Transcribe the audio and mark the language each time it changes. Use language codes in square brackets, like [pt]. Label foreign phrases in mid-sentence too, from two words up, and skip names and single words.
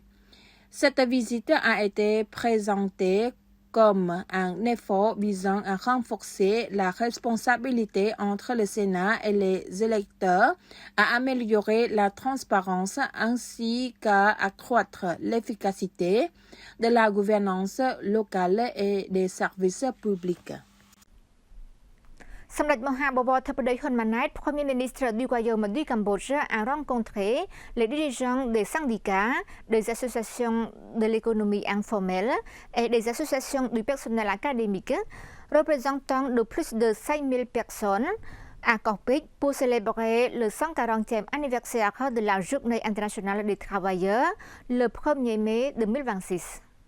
[fr] Cette visite a été présentée comme un effort visant à renforcer la responsabilité entre le Sénat et les électeurs, à améliorer la transparence ainsi qu'à accroître l'efficacité de la gouvernance locale et des services publics. សម្ដេចមហាបវរធិបតីហ៊ុនម៉ាណែត Premier ministre du Royaume du Cambodge a rencontré les dirigeants des syndicats, des associations de l'économie informelle et des associations du personnel académique représentant de plus de 5000 personnes à Corpic pour célébrer le 140e anniversaire de la Journée internationale des travailleurs le 1er mai 2026.